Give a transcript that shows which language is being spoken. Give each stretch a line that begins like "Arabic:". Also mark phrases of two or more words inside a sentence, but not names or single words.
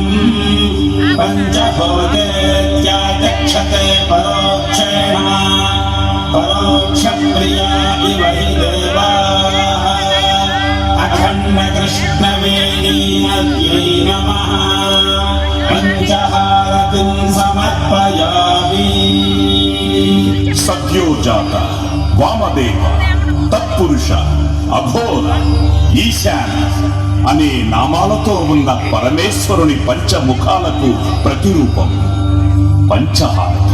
Sanskrit: पञ्चहोतेत्याचक्षते परोक्षेण परोक्षप्रिया इव हि देवाः अखण्डकृष्णवेणीनद्यै नमः पञ्चहारतिं समर्पयामि
Telugu: సద్యోజాత, వామదేవ, తత్పురుష, అఘోర, ఈశాన అనే నామాలతో ఉన్న పరమేశ్వరుని పంచముఖాలకు ప్రతిరూపం పంచహారతి.